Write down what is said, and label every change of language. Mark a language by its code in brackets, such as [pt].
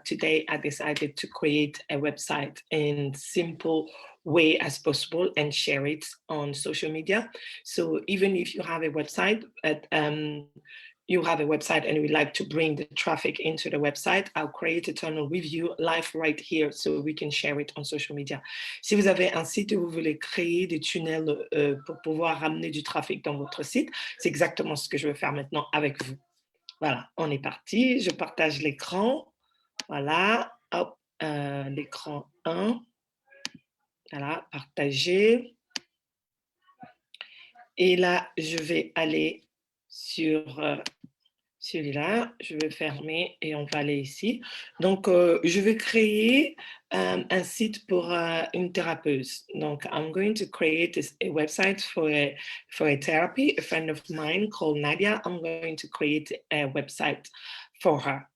[en] Today, I decided to create a website in simple way as possible and share it on social media. So even if you have a website, and we like to bring the traffic into the website, I'll create a tunnel review live right here so we can share it on social media. [fr] Si vous avez un site et vous voulez créer des tunnels pour pouvoir ramener du trafic dans votre site, c'est exactement ce que je vais faire maintenant avec vous. Voilà, on est parti. Je partage l'écran. Voilà, hop, l'écran 1. Voilà, partager. Et là, je vais aller sur celui-là. Je vais fermer et on va aller ici. Donc, je vais créer un site pour une thérapeute. [en] Donc, I'm going to create a website for a therapy. A friend of mine called Nadia, I'm going to create a website for her.